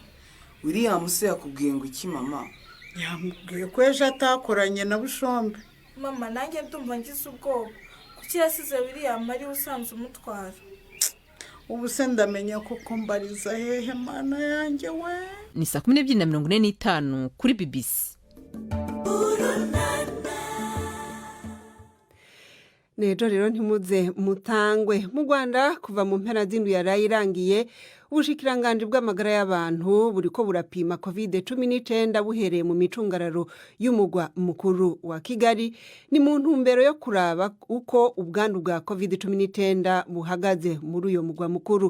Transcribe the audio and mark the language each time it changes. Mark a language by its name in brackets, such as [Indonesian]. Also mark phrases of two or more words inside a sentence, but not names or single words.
[Kinyarwanda] William se yakubwiye ngo iki mama? Yamubwiye ko ejo atakoranye na Bushombe. Mama nanjye ndumva ngize ubwoba. Kuki yasize William ari usanze umutwara? Ubu se ndamenya koko mbariza hehe mana yanjye we. [Rundi] Ni 12:45 kuri BBC. Nejo rero ntimuze mutangwe. Mu Rwanda kuva mu mpera z'indwi yarayirangiye, ubushikiranganje bw'amagara y'abantu buriko burapima COVID-19 buhereye mu micungararo y'umugwa mukuru wa Kigali, ni mu ntumbero yo kuraba uko ubwandu bwa COVID-19 buhagaze muri uyo mugwa mukuru.